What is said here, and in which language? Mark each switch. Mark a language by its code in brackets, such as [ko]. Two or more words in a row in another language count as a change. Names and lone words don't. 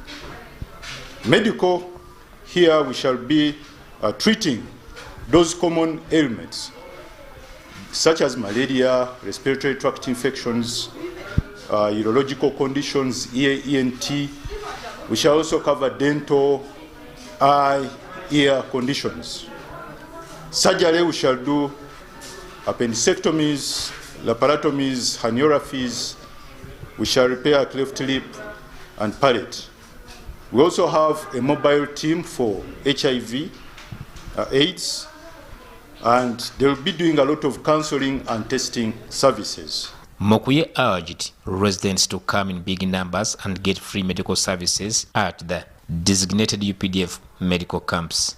[en] Medical, here we shall be treating those common ailments such as malaria, respiratory tract infections, urological conditions, ENT. We shall also cover dental, eye, ear conditions. Surgery, we shall do appendectomies, laparotomies, herniorrhaphies. We shall repair cleft lip and palate. We also have a mobile team for HIV, AIDS, and they will be doing a lot of counseling and testing services. Mokuye urged residents to come in big numbers and get free medical services at the designated UPDF medical camps.